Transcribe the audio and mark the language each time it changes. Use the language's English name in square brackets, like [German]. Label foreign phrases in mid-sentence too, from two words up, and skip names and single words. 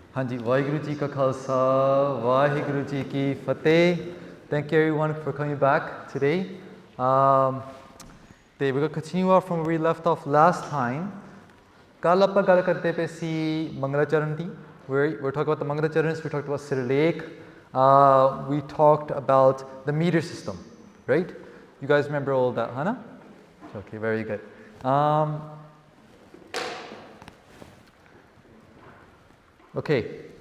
[Punjabi] ਹਾਂਜੀ, ਵਾਹਿਗੁਰੂ ਜੀ ਕਾ ਖਾਲਸਾ, ਵਾਹਿਗੁਰੂ ਜੀ ਕੀ ਫ਼ਤਹਿ. [English] Thank you everyone for coming back today. We're going to continue off from where we left off last time. [Punjabi] ਕੱਲ੍ਹ ਆਪਾਂ ਗੱਲ ਕਰਦੇ ਪਏ ਸੀ ਮੰਗਲਾਚਰਣ ਦੀ. [English] We're talking about the Mangalacharans, we talked about Sirlek. We talked about the meter system, right? You guys remember all that, Hana? Okay, very good. Okay.